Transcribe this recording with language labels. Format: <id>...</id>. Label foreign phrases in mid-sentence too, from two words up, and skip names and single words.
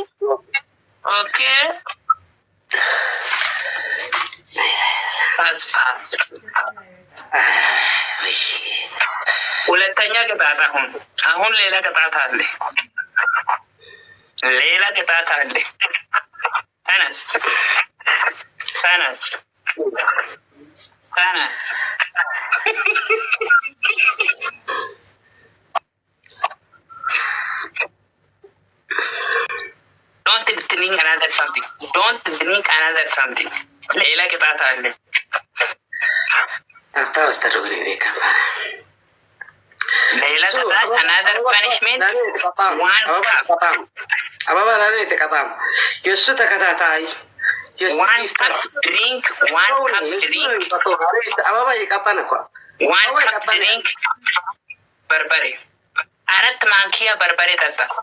<en>Okay? Fast.</en> <am>ሁለተኛ ቅጣት አሁን ሌላ ቅጣት አለ። ተነስ</am> <en>Don't drink another something.</en> <am>ሌላ ቅጣት አለ። ሌላ ቅጣት</am> <en>another punishment one cup.</en> <am>አባባ ላይ ተቀጣም የሱ ተከታታይ</am> <en>one cup drink</en> <am>አባባ ይቀጣን እኮ</am> <en>one cup drink</en> <am>በርበሬ 4 ማንኪያ በርበሬ ጠጣ</am>